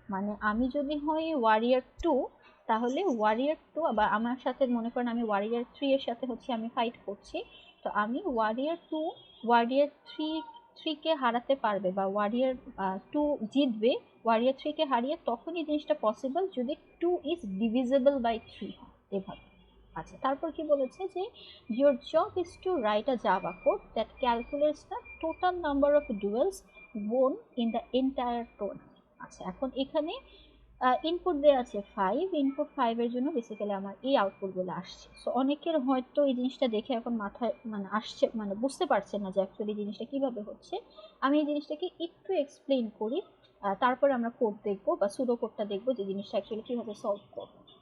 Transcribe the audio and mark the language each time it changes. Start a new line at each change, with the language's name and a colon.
Bangla: মানে আমি যদি হই ওয়ারিয়ার 2, তাহলে ওয়ারিয়ার 2 বা আমার সাথে মনে করেন আমি ওয়ারিয়ার 3 এর সাথে হচ্ছে আমি ফাইট করছি, তো আমি ওয়ারিয়ার 2 ওয়ারিয়ার 3 কে হারাতে পারবে বা ওয়ারিয়ার 2 জিতবে ওয়ারিয়ার 3 কে হারিয়ে, তখনই জিনিসটা পসিবল যদি 2 ইজ ডিভিজিবল বাই 3 হয়, এভাবে। আচ্ছা, তারপর কি বলেছে যে
English: your job is to write a Java code that calculates the total number of duels won in the entire tournament।
Bangla: আচ্ছা, এখন এখানে ইনপুট দেওয়া আছে 5, ইনপুট 5 এর জন্য বেসিক্যালি আমার এই আউটপুটগুলো আসছে। সো অনেকের হয়তো এই জিনিসটা দেখে এখন মাথায় মানে আসছে, মানে বুঝতে পারছে না যে অ্যাকচুয়ালি জিনিসটা কিভাবে হচ্ছে। আমি এই জিনিসটাকে একটু এক্সপ্লেইন করি, তারপরে আমরা কোড দেখবো বা সুডো কোডটা দেখবো যে জিনিসটা অ্যাকচুয়ালি কিভাবে সলভ করবো।